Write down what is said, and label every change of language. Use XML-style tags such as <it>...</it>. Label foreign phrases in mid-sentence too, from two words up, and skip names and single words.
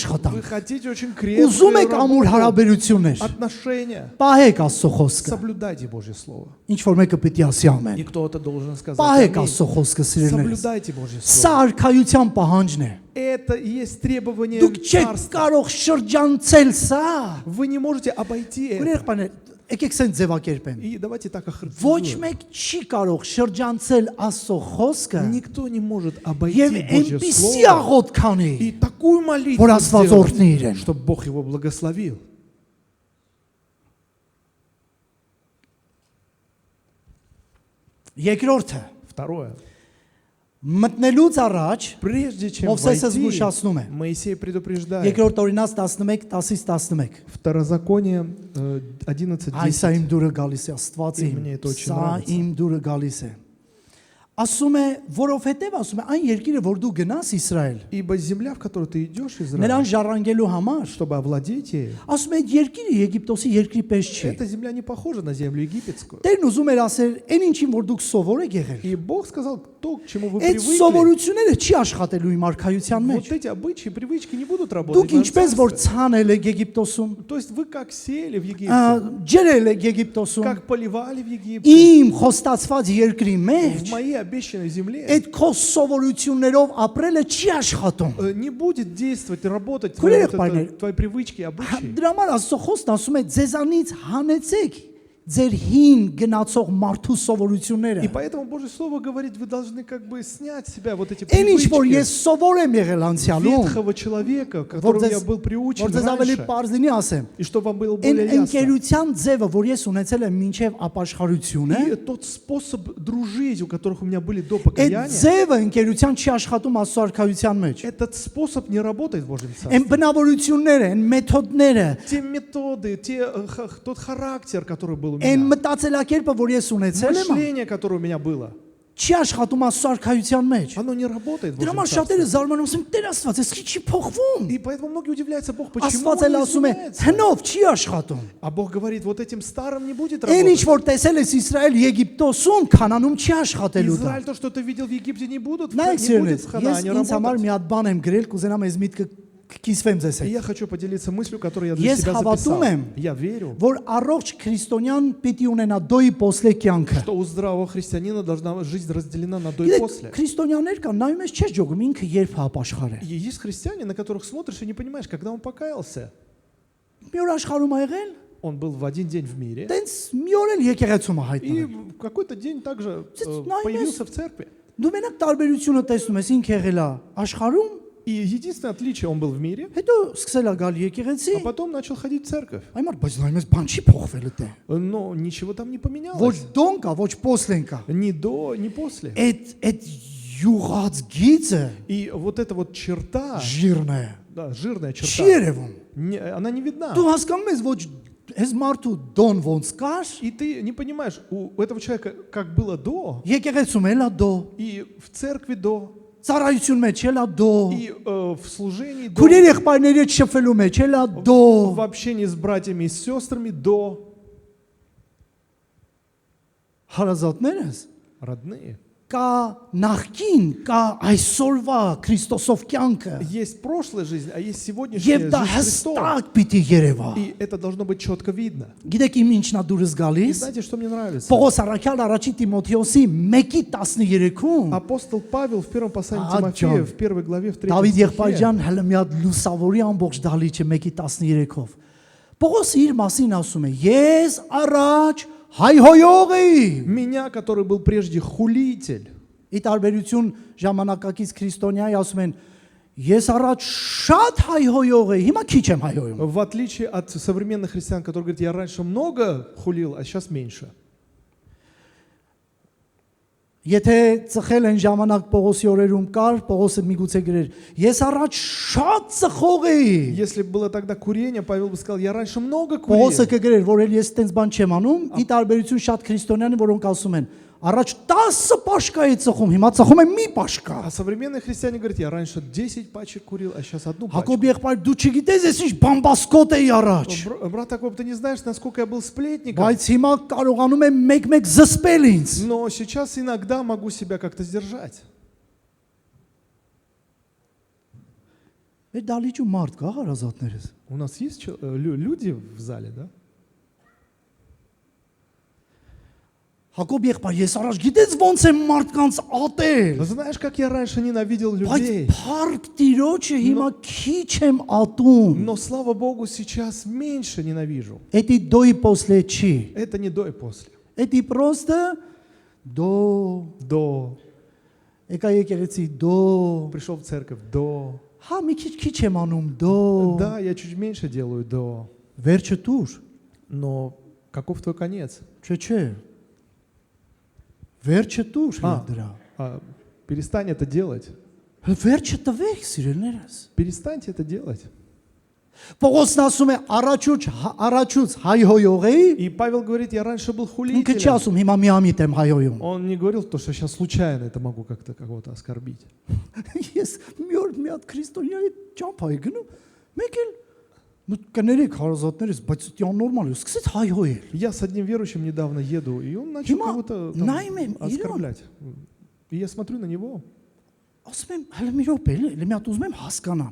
<hy>աշխատանք,</hy> <ru>хотите очень</ru> <hy>ուզում</hy> <ru>крепкую</ru> <hy>եք ամուր</hy> <ru>работу,</ru> <hy>հարաբերություններ,</hy> <ru>отношения.</ru> <hy>պահեք Աստծո խոսքը։</hy> <ru>Соблюдайте Божье Слово.</ru> <hy>Ինչ որ մեկը պիտի ասի</hy> <ru>И</ru> <hy>ամեն։</hy> <ru>кто-то должен сказать</ru> <hy>Պահեք</hy> <ru>«Аминь».</ru> <hy>Աստծո խոսքը, սիրելիներս։</hy> <ru>Соблюдайте Божье</ru> <hy>Սա</hy> <ru>Слово.</ru> <hy>արքայության պահանջն է։</hy> <ru>Это и есть требование</ru> <hy>Դուք չեք</hy> <ru>царства.</ru> <hy>կարող շրջանցել սա։</hy> <ru>Вы не можете обойти это.</ru> <hy>Ուրախ եկեք սեն ձևակերպեմ։</hy> <ru>И давайте так</ru> <hy>Ոչ</hy> <ru>охарактеризуем.</ru> <hy>մեկ չի կարող շրջանցել Աստծո խոսքը</hy> <ru>Никто не может обойти</ru> <hy>եւ</hy> <ru>Божье</ru> <hy>այնպիսի</hy> <ru>Слово</ru> <hy>աղոտ քանի,</hy> <ru>и такую молитву</ru> <hy>որ Աստված</hy> <ru>сделать,</ru> <hy>օրհնի իրեն։</hy> <ru>чтобы Бог его благословил.</ru> <hy>Երկրորդը,</hy> <ru>Второе.</ru> <hy>մտնելուց առաջ</hy> <ru>Прежде чем</ru> <hy>Մովսեսը</hy> <ru>войти,</ru> <hy>զգուշացնում է։</hy> <ru>Моисей предупреждает.</ru> <hy>Երկրորդ օրինաց 11 10-ից 11։</hy> <ru>Второзаконие 11:10.</ru> <hy>Այսա իմ դուրը գալիս է, Աստված իմ։</hy> <ru>Мне это очень</ru> <hy>Սա</hy> <ru>нравится.</ru> <hy>իմ դուրը գալիս է։ Ասում է, որովհետև ասում է, այն երկիրը, որ դու գնաս Իսրայել,</hy> <ru>Ибо земля, в которую ты идешь,</ru> <hy>նրան</hy> <ru>Израиль,</ru> <hy>ժառանգելու համար,</hy> <ru>чтобы овладеть ею,</ru> <hy>ասում է, այդ երկիրը Եգիպտոսի երկրի պես չի։</hy> <ru>эта земля не похожа на землю египетскую.</ru> <hy>Տերն ուզում էր ասել, այն ինչին որ դուք սովոր եք եղել,</hy> <ru>И Бог сказал, то, к чему вы</ru> <hy>այդ</hy> <ru>привыкли,</ru> <hy>սովորությունները չի աշխատելու իմ արքայության մեջ։</hy> <ru>вот эти обычаи, привычки не будут работать.</ru> <hy>Դուք</hy> <ru>в моем</ru> <hy>ինչպես որ</hy> <ru>царстве.</ru> <hy>ցանել եք Եգիպտոսում,</hy> <ru>То есть вы как сеяли в Египте,</ru> <hy>ջրել եք Եգիպտոսում,</hy> <ru>как поливали в Египте,</ru> <hy>իմ խոստացված երկրի</hy> <ru>в</ru> <hy>մեջ,</hy> <ru>моей обещанной земле,</ru> <hy>այդ քո սովորություններով ապրելը չի աշխատում։</hy> <ru>не будет действовать и работать</ru> <hy>Քույրեր,</hy> <ru>вот это,</ru> <hy>եղբայրներ,</hy> <ru>твои привычки и обычаи.</ru> <hy>Դրա համար Աստծո խոսքն ասում է ձեզանից հանեցեք ձեր հին գնացող մարդու սովորությունները։</hy> <ru>И поэтому Божье Слово говорит, вы должны как бы снять с себя вот эти</ru> <hy>Այն ինչ որ ես</hy> <ru>привычки</ru> <hy>սովոր եմ եղել անցյալում,</hy> <ru>ветхого человека, к</ru> <hy>որ</hy> <ru>которому</ru> <hy>ձեզ</hy> <ru>я был приучен</ru> <hy>որ ձեզ ավելի</hy> <ru>раньше,</ru> <hy>པարզ լինի ասեմ,</hy> <ru>и чтобы вам было</ru> <hy>այն</hy> <ru>более ясно.</ru> <hy>ընկերության ձևը, որ ես ունեցել եմ մինչև ապաշխարությունը,</hy> <ru>И тот способ дружить, у которых у меня были до</ru> <hy>այդ</hy> <ru>покаяния,</ru> <hy>ձևը ընկերության չի աշխատում Աստծո արքայության մեջ։</hy> <ru>этот способ не работает в Божьем</ru> <hy>Այն</hy> <ru>Царстве.</ru> <hy>բնավորությունները, այն մեթոդները,</hy> <ru>Те методы, тот характер, который был у</ru> <hy>այն</hy> <ru>меня,</ru> <hy>մտածելակերպը, որ ես ունեցել եմ,</hy> <ru>мышление, которое у меня было,</ru> <hy>չի աշխատում Աստծո արքայության մեջ։</hy> <ru>оно не работает в</ru> <hy>Դրա</hy> <ru>Божьем</ru> <hy>համար շատերը</hy> <ru>Царстве.</ru> <hy>զարմանում են, Տեր Աստված, այս չի փոխվում։</hy> <ru>И поэтому многие удивляются, Бог, почему</ru> <hy>Աստված</hy> <ru>он</ru> <hy>էլ</hy> <ru>не</ru> <hy>ասում է,</hy> <ru>изменяется?</ru> <hy>հնով չի աշխատում։</hy> <ru>А Бог говорит, вот этим старым не будет</ru> <hy>Այն ինչ</hy> <ru>работать.</ru> <hy>որ տեսել ես Իսրայել Եգիպտոսում, Քանանում չի աշխատելու դա։</hy> <ru>Израиль, то, что ты видел в Египте, не будет</ru> <hy>Նայեք</hy> <ru>в</ru> <hy>սիրելիներ, ես</hy> <ru>Ханаане</ru> <hy>ինձ համար</hy> <ru>работать.</ru> <hy>մի հատ բան եմ գրել, կուզենամ այս միտքը կիսվեմ ձեզ</hy> <ru>И</ru> <hy>հետ։</hy> <ru>я хочу поделиться мыслью, которую я для</ru> <hy>Ես</hy> <ru>себя</ru> <hy>հավատում</hy> <ru>записал.</ru> <hy>եմ,</hy> <ru>Я верю,</ru> <hy>որ առողջ քրիստոնյան պիտի ունենա</hy> <ru>до и после</ru> <hy>կյանքը։</hy> <ru>что у здравого христианина должна жизнь разделена на до и</ru> <hy>Գիտեք,</hy> <ru>после.</ru> <hy>քրիստոնյաներ կան, նայում ես չես ջոգում, ինքը երբ հապաշխար է։</hy> <ru>И есть христиане, на которых смотришь и не понимаешь, когда он покаялся.</ru> <hy>Մի օր աշխարհում ա եղել,</hy> <ru>Он был в один день в мире,</ru> <hy>տենց մի օր էլ եկեղեցում ա</hy> <ru>и</ru> <hy>հայտնվել։</hy> <ru>в какой-то день также Знаешь, появился в церкви.</ru> <hy>Դու մենակ տարբերությունը տեսնում ես, ինքը եղել է աշխարհում,</hy> <ru>И единственное отличие, он был в мире,</ru> <hy>հետո սկսել է գալ եկեղեցի,</hy> <ru>а потом начал ходить в церковь.</ru> <hy>այմար բայց նայում ես, բան չի փոխվել այդտեղ։</hy> <ru>Но ничего там не</ru> <hy>Ոչ</hy> <ru>поменялось.</ru> <hy>դոն կա, ոչ poslen կա։</hy> <ru>Ни до, ни после.</ru> <hy>Այդ յուղած գիծը</hy> <ru>И вот эта вот черта,</ru> <hy>ժիրն է։</hy> <ru>да, жирная</ru> <hy>Չի</hy> <ru>черта,</ru> <hy>երևում։</hy> <ru>она не видна.</ru> <hy>Դու հասկանում ես ոչ այս մարդու դոն ոնց կար,</hy> <ru>И ты не понимаешь, у этого человека как было до,</ru> <hy>եկեղեցում էլա դո,</hy> <ru>и в церкви до,</ru> <hy>ծառայություն մեջ էլա դո,</hy> <ru>и в служении до,</ru> <hy>քուրեր եղբայրների հետ շփվելու մեջ էլա դո։</hy> <ru>в общении с братьями и с сестрами до.</ru> <hy>Հարազատներս</hy> <ru>Родные,</ru> <hy>կա նախքին, կա այսօրվա Քրիստոսով կյանքը։</hy> <ru>Есть прошлая жизнь, а есть сегодняшняя</ru> <hy>Եվ դա</hy> <ru>жизнь Христом.</ru> <hy>հստակ պիտի երևա։</hy> <ru>И это должно быть четко видно.</ru> <hy>Գիտեք իմ ինչն է դուրս</hy> <ru>И</ru> <hy>գալիս։</hy> <ru>знаете, что мне нравится?</ru> <hy>Պողոս առաքյալ առաջի Տիմոթեոսի 1:13-ում</hy> <ru>Апостол Павел в первом послании А, Тимофея, Джон. в первой главе, в 3</ru> <hy>Դավիթ</hy> <ru>стихе,</ru> <hy>եղբայրյան հələ մի հատ լուսավորի ամբողջ դալիճը 1:13-ով։ Պողոսը իր մասին ասում է. Ես առաջ հայհոյող էի։</hy> <ru>меня, который был прежде хулитель,</ru> <hy>Ի տարբերություն ժամանակակից քրիստոնյայի ասում են ես առաջ շատ հայհոյող էի, հիմա քիչ եմ հայհոյում։</hy> <ru>в отличие от современных христиан, которые говорят, я раньше много хулил, а сейчас меньше.</ru> <hy>Եթե ծխել են ժամանակ Պողոսի օրերում կար, Պողոսը միգուցե գրեր. Ես առաջ շատ ծխող էի։</hy> <ru>Если бы было тогда курение, Павел бы сказал, я раньше много курил.</ru> <hy>Պողոսը կգրեր, որ էլ ես տենց բան չեմ անում, ի տարբերություն շատ քրիստոնյաներ, որոնք ասում են, առաջ 10 պաշկա է ծխում, հիմա ծխում եմ մի պաշկա։</hy> <ru>А современные христиане говорят, я раньше 10 пачек курил, а сейчас одну пачку.</ru> <hy>Հակոբ եղբայր դու չգիտես ես ինչ բամբասկոտ էի առաջ։</hy> <ru>Брат Акоп, ты не знаешь, насколько я был сплетником.</ru> <hy>Բայց հիմա կարողանում եմ մեկ-մեկ զսպել ինձ։</hy> <ru>Но сейчас иногда могу себя как-то сдержать.</ru> <hy>Մեր դալիճու մարդ կա հարազատներս։</hy> <ru>У нас есть люди в зале, да?</ru> <hy>Հակոբ եղբայր, ես առաջ գիտես ոնց եմ մարդկանց ատել։</hy> <ru>Знаешь, как я раньше ненавидел</ru> <hy>Բայց</hy> <ru>людей?</ru> <hy>փառք Տիրոջը հիմա քիչ եմ ատում։</hy> <ru>Но, слава Богу, сейчас меньше ненавижу.</ru> <hy>Էդի</hy> <ru>до и после</ru> <hy>չի։</hy> <ru>Это не до и после.</ru> <hy>Էդի</hy> <ru>просто до До.</ru> <hy>եկա եկեղեցի դո</hy> <ru>Пришел в церковь. До.</ru> <hy>հա մի քիչ եմ անում դո</hy> <ru>Да, я чуть меньше делаю. До.</ru> <hy>վերջը դուր</hy> <ru>Но каков твой конец?</ru> <hy>չէ վերջը դուր А. դրա</hy> <ru>Перестань это делать.</ru> <hy>վերջը տվեք սիրելիներս</hy> <ru>Перестаньте это делать.</ru> <hy>Պողոսն ասում է առաջուց հայհոյող էի</hy> <ru>И Павел говорит, я раньше был</ru> <hy>ինքը չի</hy> <ru>хулителем.</ru> <hy>ասում հիմա միամիտ եմ հայհոյում</hy> <ru>Он не говорил, то, что сейчас случайно это могу как-то кого-то оскорбить.</ru> <hy>ես մի օր մի հատ քրիստոնյայի ճամփայի գնում մեկ էլ կներեք հարազատներս բայց դա նորմալ է սկսեց հայհոյել</hy> <ru>Я с одним верующим недавно еду, и он начал</ru> <hy>Հիմա</hy> <ru>кого-то там</ru> <hy>նայում եմ իրան</hy> <ru>оскорблять. И я смотрю на него.</ru> <hy>ասում եմ հələ մի րոպե էլի մի հատ ուզում եմ հասկանամ</hy>